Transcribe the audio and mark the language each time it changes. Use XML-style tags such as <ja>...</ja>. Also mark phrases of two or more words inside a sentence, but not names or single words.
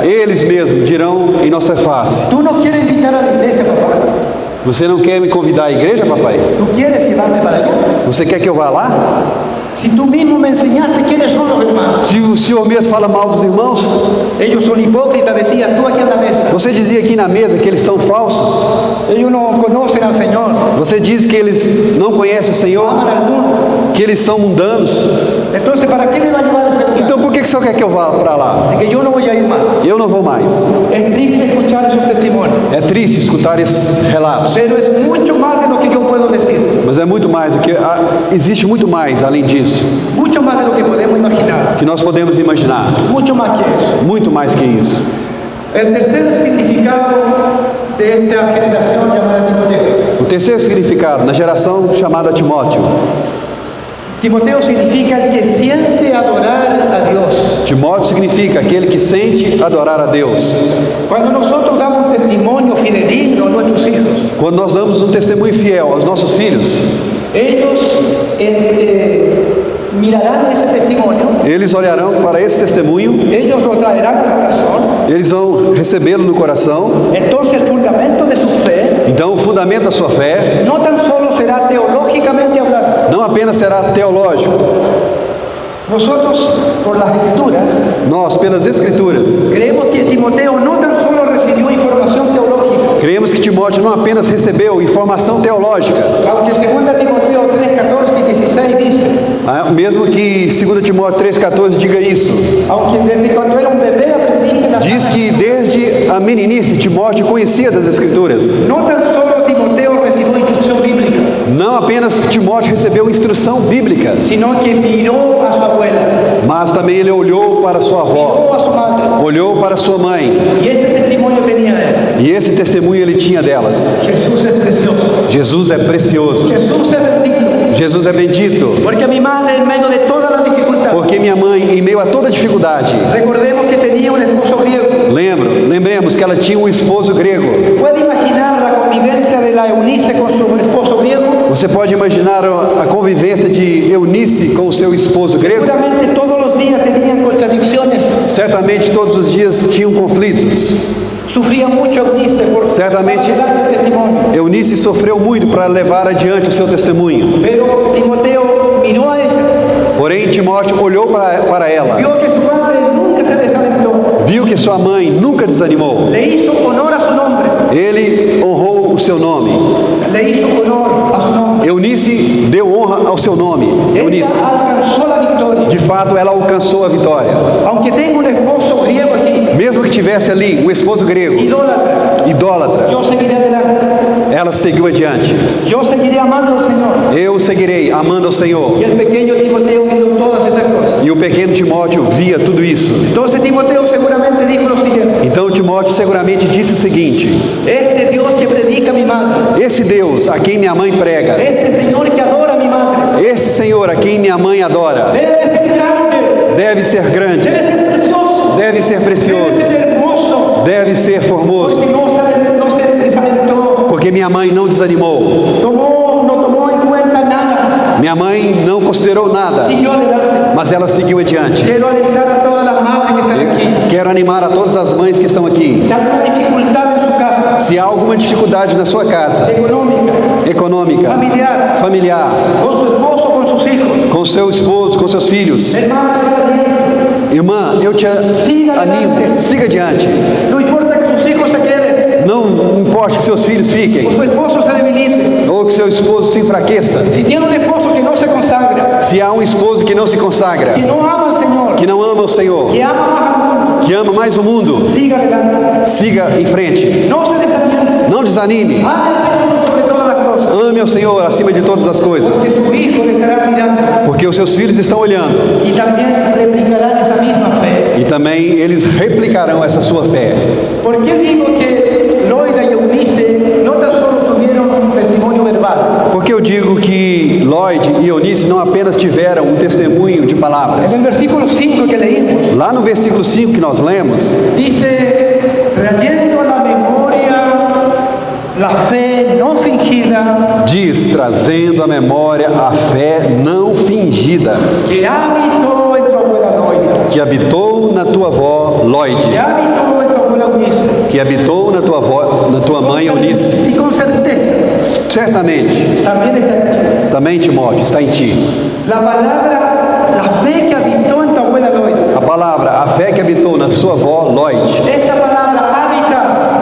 <pt>eles mesmos dirão em nossa face:</pt> <es>Tú no quieres invitar a la iglesia, papá.</es> <pt>você não quer me convidar à igreja, papai?</pt> <es>Tú quieres llevarme para allá.</es> <pt>Você quer que eu vá lá?</pt> <es>Si tú mismo me enseñaste quiénes son los hermanos.</es> <pt>Se o senhor mesmo fala mal dos irmãos,</pt> <es>Ellos son hipócritas, decías tú aquí en la mesa.</es> <pt>você dizia aqui na mesa que eles são falsos,</pt> <es>Ellos no conocen al Señor,</es> <pt>você diz que eles não conhecem o Senhor,</pt> <es>aman al mundo.</es> <pt>que eles são mundanos.</pt> <es>Entonces, ¿para qué me va a llevar a ese lugar?</es> <pt>Então por que o senhor quer que eu vá para lá?</pt> <es>Así que yo no voy a ir más.</es> <pt>Eu não vou mais.</pt> <es>Es triste escuchar esos testimonios,</es> <pt>É triste escutar esses relatos,</pt> <es>pero es mucho más de lo que yo puedo decir,</es> <pt>mas é muito mais do que existe muito mais além disso</pt> <es>mucho más de lo que podemos imaginar,</es> <pt>que nós podemos imaginar,</pt> <es>mucho más que eso.</es> <pt>muito mais que isso.</pt> <es>El tercer significado de esta generación llamada Timoteo.</es> <pt>O terceiro significado na geração chamada Timóteo.</pt> <es>Timoteo significa el que siente adorar a Dios.</es> <pt>Timóteo significa aquele que sente adorar a Deus.</pt> <es>Cuando nosotros damos un testimonio fidedigno a nuestros hijos,</es> <pt>Quando nós damos um testemunho fiel aos nossos filhos,</pt> <es>ellos mirarán ese testimonio,</es> <pt>eles olharão para esse testemunho,</pt> <es>ellos lo traerán al corazón.</es> <pt>eles vão recebê-lo no coração.</pt> <es>Entonces el fundamento de su fe</es> <pt>Então o fundamento da sua fé</pt> <es>no tan solo será teológicamente hablando.</es> <pt>não apenas será teológico.</pt> <es>Nosotros, por las escrituras,</es> <pt>Nós, pelas Escrituras,</pt> <es>creemos que Timoteo no tan solo recibió información teológica,</es> <pt>cremos que Timóteo não apenas recebeu informação teológica,</pt> <es>aunque 2 Timoteo 3, 14 y 16 dice,</es> <pt>mesmo que 2 Timóteo 3,14 diga isso.</pt> <es>aunque desde cuando era un bebé aprendiste las</es> <pt>Diz que desde a meninice Timóteo conhecia das Escrituras.</pt> <es>no tan solo Timoteo recibió instrucción bíblica,</es> <pt>Não apenas Timóteo recebeu instrução bíblica,</pt> <es>sino que miró a su abuela,</es> <pt>mas também ele olhou para sua avó,</pt> <es>miró a su madre,</es> <pt>olhou para sua mãe,</pt> <es>y este testimonio tenía él.</es> <pt>e esse testemunho ele tinha delas.</pt> <es>Jesús es precioso,</es> <pt>Jesus é precioso,</pt> <es>Jesús es bendito,</es> <pt>Jesus é bendito,</pt> <es>porque mi madre en medio de todas las dificultades,</es> <pt>porque minha mãe, em meio a toda dificuldade,</pt> <es>recordemos que tenía un esposo griego.</es> <pt>lembremos que ela tinha um esposo grego.</pt> <es>¿Puede imaginar la convivencia de la Eunice con su esposo griego?</es> <pt>Você pode imaginar a convivência de Eunice com o seu esposo grego?</pt> <es>Seguramente todos los días tenían contradicciones.</es> <pt>Certamente todos os dias tinham conflitos.</pt> <es>Sufría mucho Eunice por</es> <pt>Certamente</pt> <es>dar el testimonio.</es> <pt>Eunice sofreu muito para levar adiante o seu testemunho.</pt> <es>Pero Timoteo miró a ella,</es> <pt>Porém, Timóteo olhou para ela,</pt> <es>vio que su madre nunca se desalentó,</es> <pt>viu que sua mãe nunca desanimou.</pt> <es>le hizo honor a su nombre,</es> <pt>Ele honrou o seu nome.</pt> <es>le hizo honor a su nombre.</es> <pt>Eunice deu honra ao seu nome.</pt> <es>Ella</es> <pt>Eunice.</pt> <es>alcanzó la victoria.</es> <pt>De fato, ela alcançou a vitória.</pt> <es>Aunque tenga un esposo griego aquí,</es> <pt>Mesmo que tivesse ali um esposo grego, idólatra,</pt> <es>yo seguiré adelante.</es> <pt>ela seguiu adiante.</pt> <es>Yo seguiré amando al Señor.</es> <pt>Eu seguirei amando ao Senhor.</pt> <es>Y el pequeño Timoteo vio todas estas cosas.</es> <pt>E o pequeno Timóteo via tudo isso.</pt> <es>Entonces Timoteo seguramente dijo lo siguiente:</es> <pt>Então Timóteo seguramente disse o seguinte:</pt> <es>este Dios que predica mi madre,</es> <pt>esse Deus a quem minha mãe prega,</pt> <es>este Señor que adora a mi madre,</es> <pt>esse Senhor a quem minha mãe adora,</pt> <es>debe ser grande,</es> <pt>deve ser</pt> <es>debe ser grande, precioso,</es> <pt>deve ser precioso,</pt> <es>debe ser hermoso,</es> <pt>deve ser formoso,</pt> <es>porque no se desalentó,</es> <pt>porque minha mãe não desanimou.</pt> <es>no tomó en cuenta nada,</es> <pt>Minha mãe não considerou nada,</pt> <es>siguió adelante.</es> <pt>mas ela seguiu adiante.</pt> <es>Quiero alentar a todas las madres que están aquí.</es> <pt>Quero animar a todas as mães que estão aqui.</pt> <es>Si hay alguna dificultad en su casa,</es> <pt>Se há alguma dificuldade na sua casa, econômica,</pt> <es>familiar,</es> <pt>familiar,</pt> <es>con su esposo, con sus hijos,</es> <pt>com seu esposo, com seus filhos,</pt> <es>hermano,</es> <pt>Irmã, eu te animo, siga adiante.</pt> <es>No importa que sus hijos se queden</es> <pt>Não importa que seus filhos</pt> <es>o</es> <pt>fiquem,</pt> <es>su esposo se debilite.</es> <pt>ou que seu esposo se enfraqueça.</pt> <es>Si tiene un esposo que no se consagra,</es> <pt>Se há um esposo que não se consagra,</pt> <es>que no ama al Señor,</es> <pt>que não ama o Senhor,</pt> <es>que ama más al mundo,</es> <pt>que ama mais o mundo,</pt> <es>siga adelante.</es> <pt>siga em frente.</pt> <es>No se desanime.</es> <pt>Não desanime.</pt> <es>Ame al Señor sobre todas las cosas.</es> <pt>Ame ao Senhor acima de todas as coisas,</pt> <es>Porque tu hijo le estará mirando</es> <pt>porque os seus filhos estão olhando</pt> <es>y también replicarán esa misma fe.</es> <pt>e também eles replicarão essa sua fé.</pt> <es>¿Por qué digo que Loida y Eunice no tan solo tuvieron un testimonio verbal?</es> <pt>Porque eu digo que Lloyd e Eunice não apenas tiveram um testemunho de palavras.</pt> <es>En el versículo 5 que leímos,</es> <pt>Lá no versículo 5 que nós lemos,</pt> <es>dice, trayendo a la memoria la fe no fingida</es> <pt>diz, trazendo à memória a fé não fingida,</pt> <es>que habitó en tu abuela Loida,</es> <pt>que habitou na tua avó Lloyd,</pt> <es>que habitó en tu abuela Eunice.</es> <pt>que habitou na tua avó, na tua mãe Eunice.</pt> <es>Y con certeza</es> <pt>Certamente,</pt> <es>también está en ti.</es> <pt>também Timóteo, está em ti.</pt> <es>La palabra, la fe que habitó en tu abuela Loida.</es> <pt>A palavra, a fé que habitou na sua avó Lloyd,</pt> <es>Esta palabra habitar,</es>